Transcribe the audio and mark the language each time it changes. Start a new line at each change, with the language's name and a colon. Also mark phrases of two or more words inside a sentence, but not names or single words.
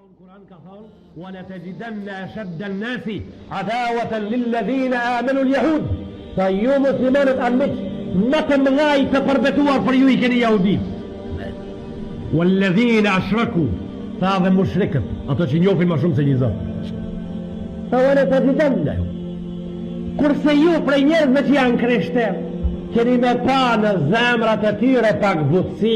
Albanian: Kur'an ka thonë
Arabic: ولتجدن أشد الناس عداوة للذين آمنوا اليهود.
Albanian: Sa ju muslimanët armiq më të mëdhaj të përbetuar për ju I keni jahudit.
Arabic: والذين أشركوا,
Albanian: tha dhe mushrikët, ato që njohin më shumë se një Zot.
Arabic: ولتجدن.
Albanian: Kurse ju prej njerëzve që janë krishterë, keni me pa në zemrat e tyre pak butësi.